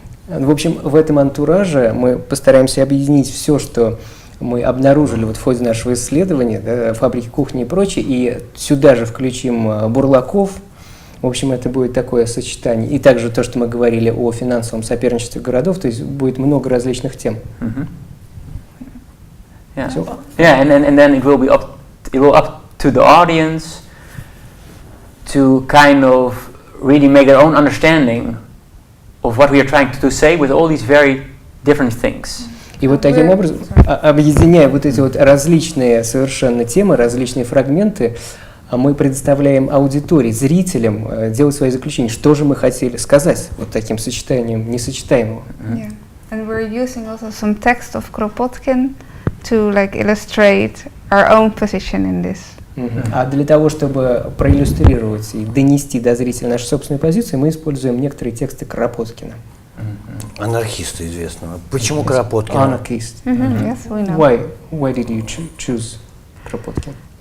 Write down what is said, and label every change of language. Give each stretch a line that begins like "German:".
Russian: В общем, в этом антураже мы постараемся объединить все, что мы обнаружили вот в ходе нашего исследования, да, фабрики кухни и прочее, и сюда же включим бурлаков. В общем, это будет такое сочетание. И также то, что мы говорили о финансовом соперничестве городов, то есть будет много различных тем.
English: Yeah, yeah, and then it will be up to the audience to kind of really make their own understanding of what we are trying to say with all these very different things.
Russian: И вот таким образом, объединяя вот эти вот различные совершенно темы, различные фрагменты, мы предоставляем аудитории, зрителям делать свои заключения, что же мы хотели сказать вот таким сочетанием несочетаемого.
English: Yeah. And we're using also some text of Kropotkin to like illustrate our own position in this.
Russian: А для того, чтобы проиллюстрировать и донести до зрителя нашу собственную позицию, мы используем некоторые тексты Кропоткина. Анархиста известного. Почему Кропоткин?
English: Anarchist. Yes, we know. Why did you choose Kropotkin?